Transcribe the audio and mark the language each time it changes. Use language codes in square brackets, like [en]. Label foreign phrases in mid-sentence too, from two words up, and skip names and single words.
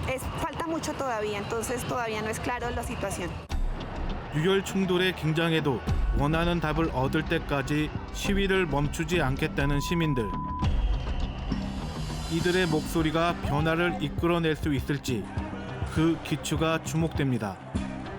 [es] falta mucho todavía, entonces todavía no es claro la situación. [ko] 유혈 충돌의 긴장에도 원하는 답을 얻을 때까지 시위를 멈추지 않겠다는 시민들. 이들의 목소리가 변화를 이끌어낼 수 있을지 그 기추가 주목됩니다.